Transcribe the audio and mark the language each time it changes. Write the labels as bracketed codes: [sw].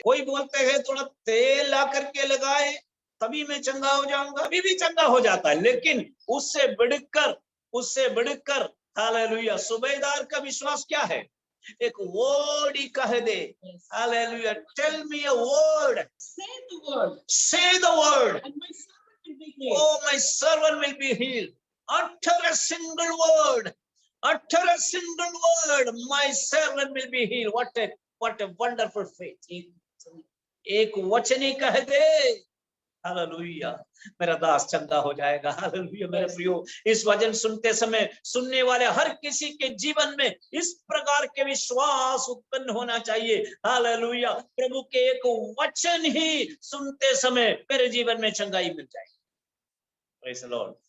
[hi] कोई बोलते हैं, थोड़ा तेल ला करके लगाए तभी मैं चंगा हो जाऊंगा, अभी भी चंगा हो जाता है। लेकिन उससे बढ़कर हालेलुया, सूबेदार का विश्वास क्या है? एक वर्ड ही कह दे, [en] Hallelujah, tell me a word, say the word, And my servant will be healed. oh my servant will be healed. Utter a single word, utter a single word, my servant will be healed. What a wonderful faith. [hi] एक वचन ही कह दे, hallelujah, मेरा दास चंगा हो जाएगा। Hallelujah, मेरे प्रियो, इस वचन सुनते समय सुनने वाले हर किसी के जीवन में इस प्रकार के विश्वास उत्पन्न होना चाहिए। हालेलुया, प्रभु के एक वचन ही सुनते समय मेरे जीवन में चंगाई मिल जाएगी। [en] Praise the Lord.